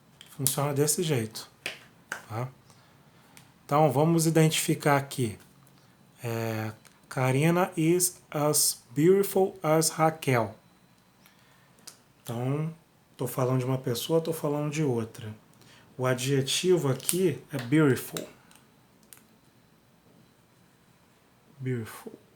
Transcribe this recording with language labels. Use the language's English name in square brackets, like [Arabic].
[Portuguese] Funciona desse jeito, tá? Então vamos identificar aqui. [English] Karina is as beautiful as Raquel. [Portuguese] Então, estou falando de uma pessoa, estou falando de outra. O adjetivo aqui é beautiful. [English] Beautiful.